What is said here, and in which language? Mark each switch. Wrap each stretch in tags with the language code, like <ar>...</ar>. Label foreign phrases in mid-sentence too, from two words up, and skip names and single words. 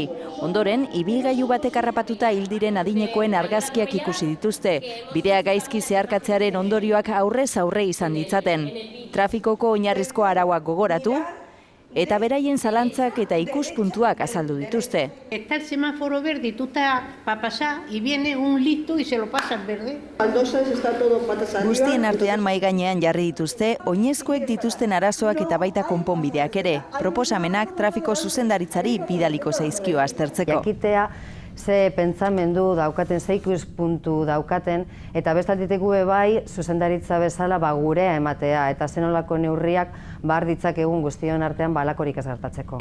<eu>Ondoren, ibilgailu batek harrapatuta hil diren adinekoen argazkiak ikusi dituzte. Bidea gaizki zeharkatzearen ondorioak aurrez aurre izan ditzaten. Trafikoko oinarrizko arauak gogoratu, eta beraien zalantzak eta ikuspuntuak azaldu dituzte.</eu> <es>Está el semáforo verde y tú estás para pasar y viene un listo y se lo pasa al verde.</es> <eu>Guztien artean mahai gainean jarri dituzte, oinezkoek dituzten arazoak eta baita konponbideak ere. Proposamenak trafiko zuzendaritzari bidaliko zaizkio aztertzeko. Jakitea ze pentsamendu daukaten, ze ikuspuntu daukaten, eta bestaldetik bai zuzendaritza bezala gurea ematea, eta zenolako neurriak bar ditzakegun guztion artean balakorik ez gertatzeko.</eu>